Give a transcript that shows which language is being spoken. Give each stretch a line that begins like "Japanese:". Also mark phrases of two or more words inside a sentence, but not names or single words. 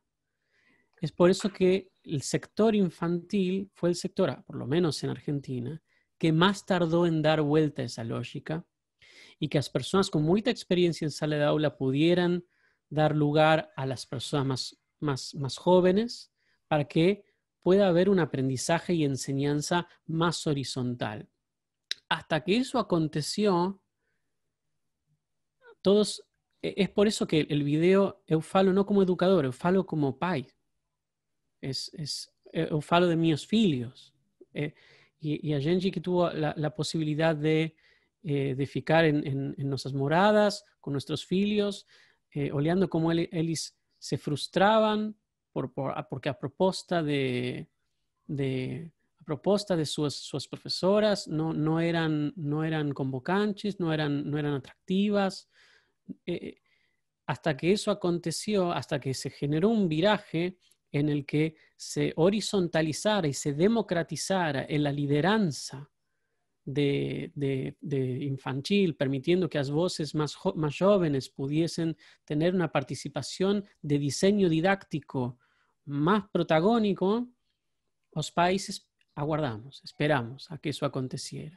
Spanish: Es por eso que el sector infantil fue el sector, por lo menos en Argentina, que más tardó en dar vuelta a esa lógica y que las personas con mucha experiencia en
Portuguese: sala de aula
Spanish: pudieran dar lugar a las personas más jóvenes para que pueda haber un aprendizaje y enseñanza más horizontal. Hasta que eso aconteció, es por eso que el video
Portuguese: eu falo no como educador, eu falo como pai. Eu falo de meus filhos.
Spanish: Y
Portuguese: a gente
Spanish: que tuvo la posibilidad de ficar en nuestras moradas, con nuestros filhos,
Portuguese: olhando como eles
Spanish: se frustraban porque
Portuguese: a proposta
Spanish: de sus profesoras no eran convocantes, no eran atractivas. Hasta que eso aconteció, hasta que se generó un viraje en el que se horizontalizara y se democratizara en la lideranza de infantil, permitiendo que las voces más jóvenes pudiesen tener una participación de diseño didáctico más protagónico, los países aguardamos, esperamos a que eso aconteciera.